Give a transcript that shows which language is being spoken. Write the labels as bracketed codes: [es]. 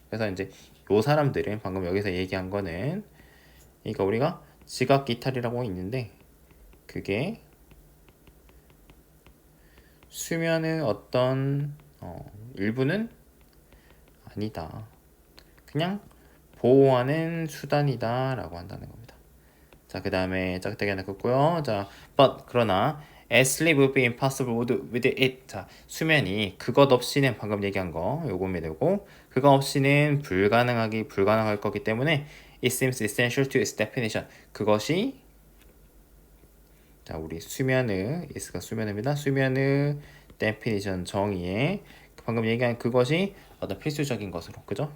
[ko] 그래서 이제 요 사람들은 방금 여기서 얘기한 거는 그러니까 우리가 지각 이탈이라고 있는데 그게 수면의 어떤 일부는 아니다. 그냥 보호하는 수단이다 라고 한다는 겁니다. 자, 그 다음에 짝대기 하나 긋고요. [en] 자, but [ko] 그러나 [en] as sleep would be impossible with it. [ko] 자, 수면이 그것 없이는 방금 얘기한 거 요금이 되고 그거 없이는 불가능할 거기 때문에 [en] it seems essential to its definition. [ko] 그것이 자, 우리 수면의 is가 수면입니다. 수면의 definition 정의에 방금 얘기한 그것이 어떤 필수적인 것으로 그죠?